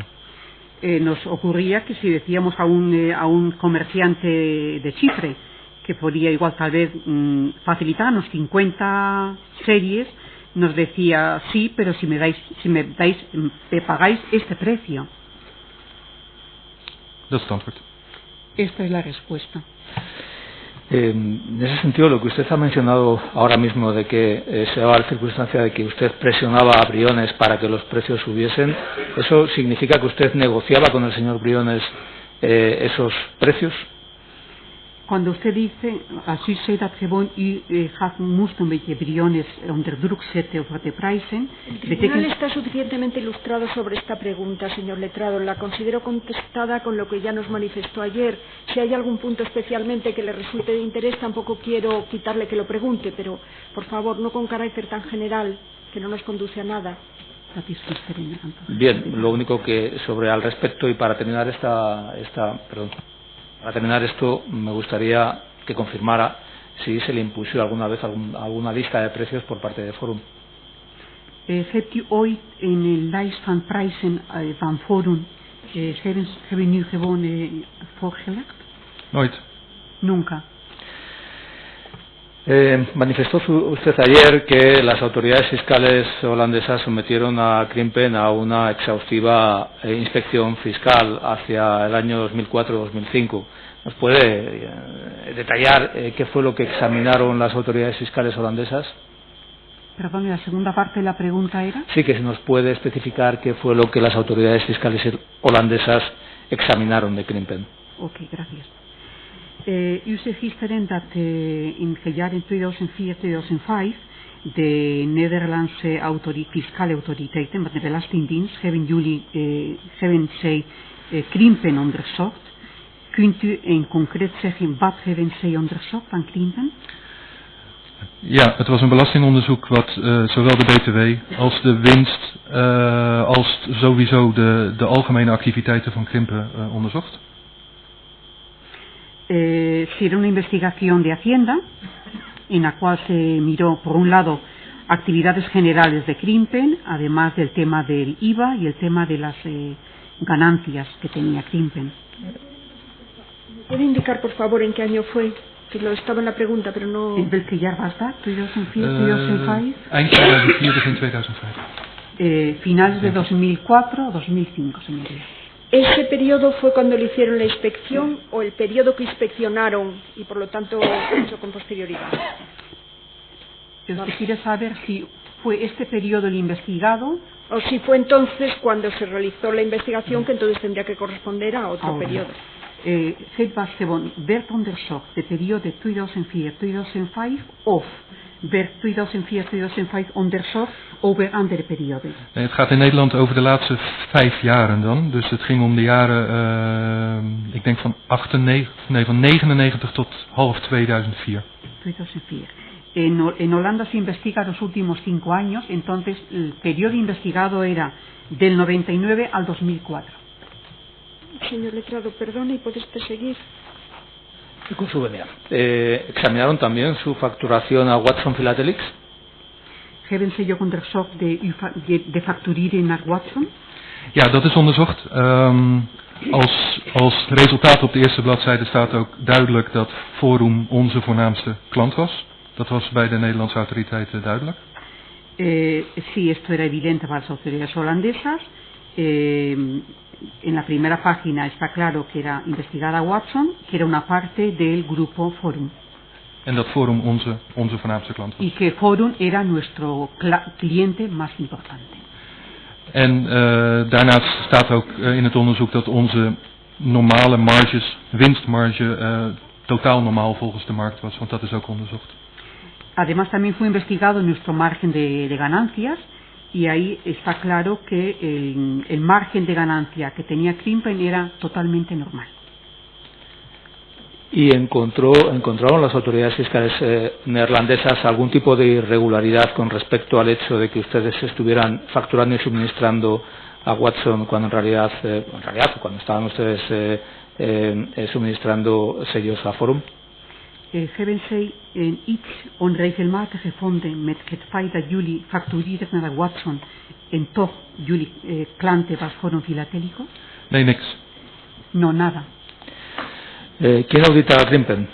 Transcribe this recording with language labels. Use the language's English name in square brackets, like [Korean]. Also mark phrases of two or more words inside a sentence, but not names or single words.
[Spanish] Nos ocurría que si decíamos a un comerciante de Chipre que podía igual tal vez facilitarnos 50 series, nos decía sí, pero si me pagáis este precio. [Dutch] Dat is het antwoord. [Spanish] Esta es la respuesta. En ese sentido, lo que usted ha mencionado ahora mismo de que se daba la circunstancia de que usted presionaba a Briones para que los precios subiesen, ¿eso significa que usted negociaba con el señor Briones esos precios? Cuando usted dice, [Dutch] als u zei dat gewoon u moest een beetje Briones onder druk zetten over de prijzen. [Spanish] El tribunal está suficientemente ilustrado sobre esta pregunta, señor letrado. La considero contestada con lo que ya nos manifestó ayer. Si hay algún punto especialmente que le resulte de interés, tampoco quiero quitarle que lo pregunte, pero por favor, no con carácter tan general que no nos conduce a nada. Bien, lo único que sobre al respecto y para terminar para terminar esto, me gustaría que confirmara si se le impuso alguna vez alguna lista de precios por parte de Forum. [Dutch] Hebt u ooit in een lijst van prijzen van Forum hebben u gewoon voorgelegd? Nooit. [Spanish] Nunca. Manifestó usted ayer que las autoridades fiscales holandesas sometieron a Krimpen a una exhaustiva inspección fiscal hacia el año 2004-2005. ¿Nos puede detallar qué fue lo que examinaron las autoridades fiscales holandesas? Perdón, la segunda parte de la pregunta era. Sí, que si nos puede especificar qué fue lo que las autoridades fiscales holandesas examinaron de Krimpen. Ok, gracias. [Dutch] U zegt gisteren dat in het jaar 2004-2005 de Nederlandse fiscale autoriteiten, met de Belastingdienst, hebben zij Krimpen onderzocht. Kunt u in concreet zeggen wat hebben zij onderzocht van Krimpen? Ja, het was een belastingonderzoek wat zowel de BTW als de winst als sowieso de algemene activiteiten van Krimpen onderzocht. [Spanish] Si era una investigación de Hacienda en la cual se miró por un lado actividades generales de Krimpen, además del tema del IVA y el tema de las ganancias que tenía Krimpen. ¿Puede indicar por favor en qué año fue? Que lo estaba en la pregunta, pero no... [Dutch] ¿En welke jaar was dat? 2004, 2005? Eind 2004, begin 2005. [Spanish] Finales de 2004 o 2005, señoría. ¿Ese periodo fue cuando le hicieron la inspección o el periodo que inspeccionaron y por lo tanto hecho con posterioridad? Usted quiere saber si fue este periodo el investigado o si fue entonces cuando se realizó la investigación, que entonces tendría que corresponder a otro periodo. [Dutch] Het was gewoon werd onderzocht de periode 2004-2005 of werd 2004-2005 onderzocht over andere perioden? Nee, het gaat in Nederland over de laatste 5 jaren dan. Dus het ging om de jaren, ik denk van 99 tot half 2004. 2004. [Spanish] En Holanda se investiga los últimos 5 años, entonces el periodo investigado era del 99 al 2004. Señor letrado, perdone, ¿y puede usted seguir? Con su venia. ¿Examinaron también su facturación a Watson Philatelics? [Dutch] Hebben ze ook onderzocht de facturering naar Watson? Ja, dat is onderzocht. Als resultaat op de eerste bladzijde staat ook duidelijk dat Forum onze voornaamste klant was. Dat was bij de Nederlandse autoriteiten duidelijk. [Spanish] Sí, esto era evidente para las autoridades holandesas. En la primera página está claro que era investigada Watson, que era una parte del grupo Forum. [Dutch] En dat Forum onze voornaamste klant was. [Spanish] Y que Forum era nuestro cliente más importante. [Dutch] En daarnaast staat ook in het onderzoek dat onze normale marges, winstmarge, totaal normaal volgens de markt was, want dat is ook onderzocht. [Spanish] Además también fue investigado nuestro margen de ganancias y ahí está claro que el margen de ganancia que tenía Krimpen era totalmente normal. ¿Y encontraron las autoridades fiscales neerlandesas algún tipo de irregularidad con respecto al hecho de que ustedes estuvieran facturando y suministrando a Watson cuando en realidad cuando estaban ustedes suministrando sellos a Forum? [Dutch] Hebben zij iets onregelmatig gevonden met het feit dat jullie factureren naar Watson en toch jullie klanten was Forum Filatélico? Nee, niks. [Spanish] No, nada. ¿Quién audita a Krimpen?